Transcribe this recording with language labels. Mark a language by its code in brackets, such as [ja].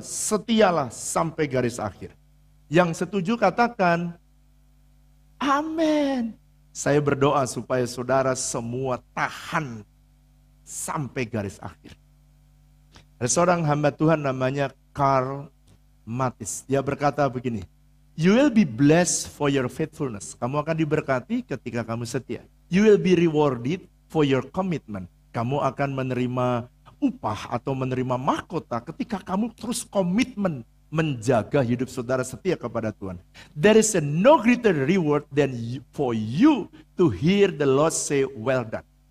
[id] Setialah sampai garis akhir. Yang setuju katakan, amin. Saya berdoa supaya saudara semua tahan sampai garis akhir. Ada seorang hamba Tuhan namanya Karl Matis. Dia berkata begini, [en] you will be blessed for your faithfulness. [id] Kamu akan diberkati ketika kamu setia. [en] You will be rewarded for your commitment. [id] Kamu akan menerima upah atau menerima mahkota ketika kamu terus komitmen menjaga hidup saudara setia kepada Tuhan. [en] There is no greater reward than for you to hear the Lord say, well done.